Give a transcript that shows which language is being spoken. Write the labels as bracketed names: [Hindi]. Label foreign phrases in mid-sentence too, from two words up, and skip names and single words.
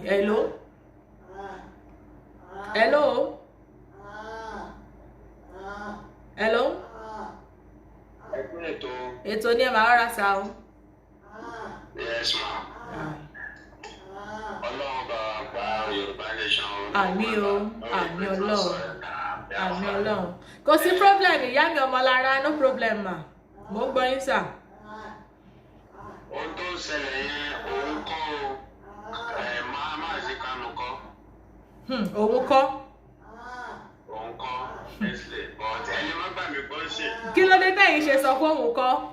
[Yoruba] Hello? Ètò ní ẹ máa rárá sa o. [English] Yes, ma. [Yoruba] Ọlọ́run bá wa gba Yorùbá nation. Àmín o, àmín Ọlọ́run, àmín Ọlọ́run. Kò sí problem, ìyá mi Ọmọlára, [English] no problem ma. [Yoruba] Mo ń gbọ́ yín sà. Ohun tó ń ṣẹlẹ̀ yẹn, òun kọ́ o, máa ṣe kánú kọ́. Òun kọ́. Òun kọ́, Nestle, but ẹni má gbà mí gbọ́ ṣe. Kí ló dé tẹ̀yin ṣe sọ pé òun kọ́?